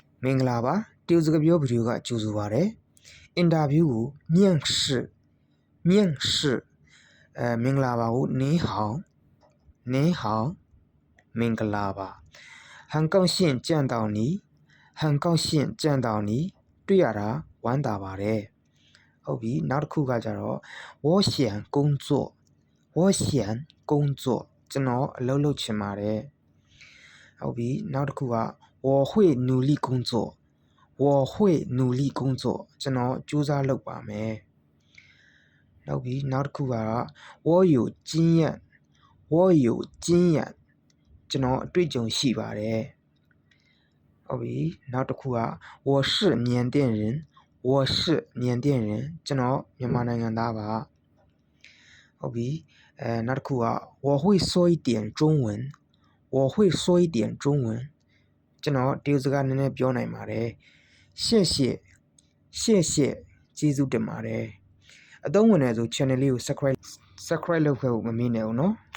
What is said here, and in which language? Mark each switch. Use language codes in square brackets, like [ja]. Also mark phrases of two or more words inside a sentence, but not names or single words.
[my] မင်္ဂလာပါတရုတ်စကားပြောဗီဒီယိုကကြိုဆိုပါရစေအင်တာဗျူးကို面试မင်္ဂလာပါကို您好မင်္ဂလာပါ [zh] 很高兴见到你 [my] တွေ့ရတာဝမ်းသာပါတယ်ဟုတ်ပြီနောက်တစ်ခုကကြတော့ [zh] 我想工作 [my] ကျွန်တော်အလုပ်လုပ်ချင်ပါတယ်ဟုတ်ပြီနောက်တစ်ခုက [zh] 我会努力工作 [my] ကျွန်တော်ကြိုးစားလုပ်ပါမယ်နောက်ပြီးနောက်တစ်ခုကတော့ [zh] 我有经验 [my] ကျွန်တော်အတွေ့အကြုံရှိပါတယ်ဟုတ်ပြီနောက်တစ်ခုက [zh] 我是缅甸人 [my] ကျွန်တော်မြန်မာနိုင်ငံသားပါဟုတ်ပြီနောက်တစ်ခုက [zh] 我会说一点中文 [my] ကျွန်တော်တရုတ်စကားနည်းနည်းပြောနိုင်ပါတယ်谢谢ကျေးဇူးတင်ပါတယ်အသုံးဝင်တယ်ဆို channel လေးကို subscribe လုပ်ခဲ့ဖို့မမေ့နဲ့ဦးနော်